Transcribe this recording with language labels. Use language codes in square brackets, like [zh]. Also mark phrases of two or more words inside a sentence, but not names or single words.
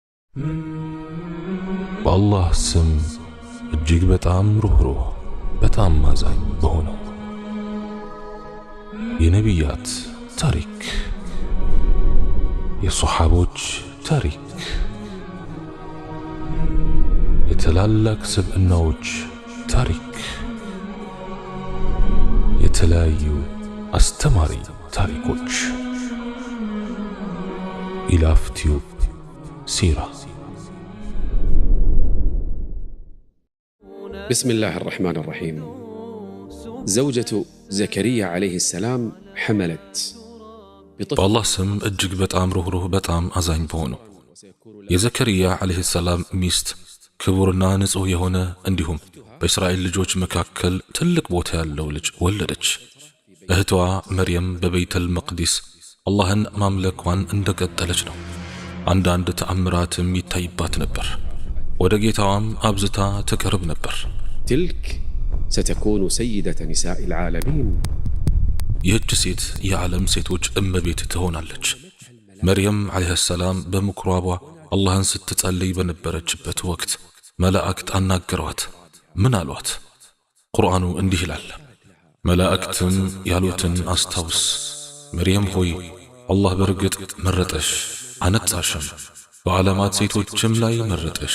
[am] በአላህ ስም እጅግ በጣም ሩህሩህ በጣም አዛኝ በሆነው የነቢያት ታሪክ የሶሐቦች ታሪክ የታላላቅ ስብዕናዎች ታሪክ የተለያዩ አስተማሪ ታሪኮች ኢላፍ ቲዩብ سيرة. [ar] بسم الله الرحمن الرحيم. زوجة زكريا عليه السلام حملت بالله سم [am] እጅግ በጣም ሩህሩህ በጣም አዛኝ በሆነው የዘከሪያ [ar] عليه السلام [am] ሚስት ክቡርና ንጹህ የሆነ እንዲሁም በእስራኤል ልጆች መካከል ትልቅ ቦታ ያለው ልጅ ወለደች። እህቷ መርየም በቤተል መቅዲስ አላህን ማምለኳን እንደቀጠለች ነው። አንዳንድ ተአምራትም ይታይባት ነበር። ወደ ጌታዋም አብዝታ ተቀርብ ነበር። [ar] تلك ستكون سيدة نساء العالمين. [am] ይህች ሴት የዓለም ሴቶች እመቤት ትሆናለች። መርየም [ar] عليه السلام [am] በምኩራቧ አላህን ስትጸልይ በነበረችበት ወቅት መላእክት አናገሯት። ምን አሏት? ቁርአኑ እንዲህ ይላል፣ መላእክትም ያሉትን አስታውስ፣ መርየም ሆይ አላህ በርግጥ መረጠሽ አነጻሽም በዓለማት ሴቶችም ላይ መረጠሽ።